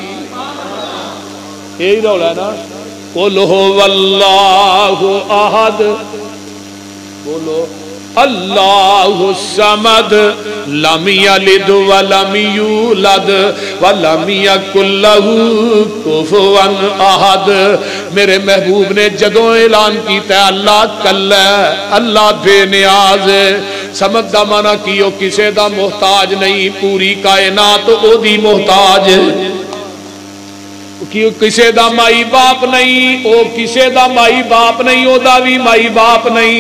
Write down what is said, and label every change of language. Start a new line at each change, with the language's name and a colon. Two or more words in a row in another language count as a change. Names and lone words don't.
Punjabi: یہی رولا ہے نا،
Arabic: قل هو اللہ احد، بولو اللہ الصمد لم یلد ولم یولد ولم یکن لہ کفوا احد.
Punjabi: میرے محبوب نے جدوں اعلان کیتا ہے اللہ کل ہے، اللہ بے نیاز ہے، سمجھ دا مانا کیو کسے دا محتاج نہیں، پوری کائنات او دی محتاج ہے. کسے دا مائی باپ نہیں، او کسے دا مائی باپ نہیں، او دا بھی مائی باپ نہیں.